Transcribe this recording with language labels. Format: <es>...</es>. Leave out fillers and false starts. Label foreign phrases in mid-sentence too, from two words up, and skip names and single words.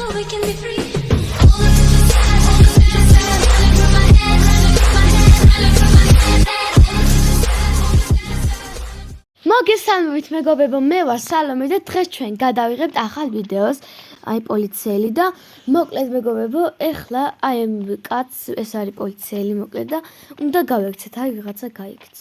<en>we can be free. All of the sad, all of the sad, running through my head, running through my head, running through my head.</en> <ka>მოგესალმებით მეგობრებო, მე ვარ სალომე და დღეს ჩვენ გადავიღებთ ახალ ვიდეოს, აი პოლიციელი და მოკლედ მეგობრებო, ეხლა აი ამ კაცს ეს არის პოლიციელი მოკლედ და უნდა გავექცეთ, აი ვიღაცა გაიქცა.</ka>